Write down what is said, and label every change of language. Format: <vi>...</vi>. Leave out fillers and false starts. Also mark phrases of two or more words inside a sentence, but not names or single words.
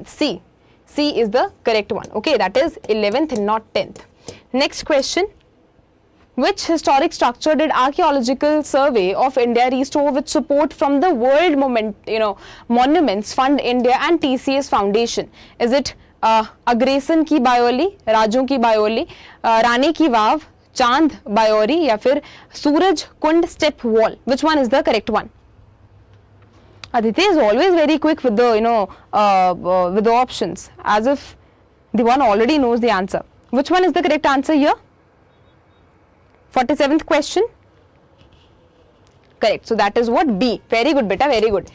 <en>C is the correct one. Okay, that is 11th and not 10th. Next question. Which historic structure did Archaeological Survey of India restore with support from the World Monuments Fund India and TCS Foundation? Is it Agrasan ki Baioli, Rajon ki Baioli, Rani ki Vav, Chand Bayori,</en> <hi>या फिर</hi> <en>Suraj Kund step wall? Which one is the correct one? Aditi is always very quick with the with the options, as if the one already knows the answer. Which one is the correct answer here? 47th question. Correct. So that is what? B. Very good, beta. Very good.</en>